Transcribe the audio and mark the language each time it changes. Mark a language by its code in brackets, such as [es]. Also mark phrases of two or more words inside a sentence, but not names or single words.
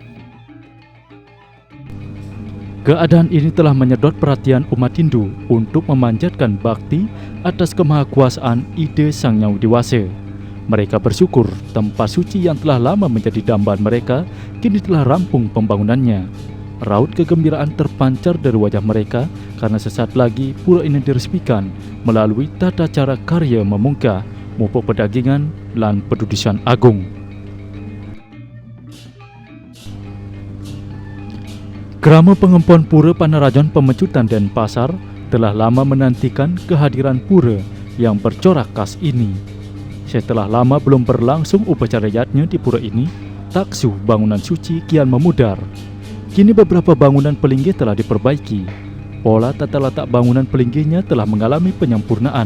[id] Keadaan ini telah menyedot perhatian umat Hindu untuk memanjatkan bakti atas kemahakuasaan ide Sang Hyang Widi. Mereka bersyukur tempat suci yang telah lama menjadi dambaan mereka kini telah rampung pembangunannya. Raut kegembiraan terpancar dari wajah mereka karena sesaat lagi pura ini diresmikan melalui tata cara karya [ban] memungkah, mupuk pedagingan, lan pedudusan agung. [id] Krama Pengempon Pura Panarajon Pemecutan Denpasar telah lama menantikan kehadiran pura yang bercorak khas ini. Setelah lama belum berlangsung upacara rakyatnya di pura ini, taksu bangunan suci kian memudar. Kini beberapa bangunan pelinggih telah diperbaiki. Pola tata letak bangunan pelinggihnya telah mengalami penyempurnaan.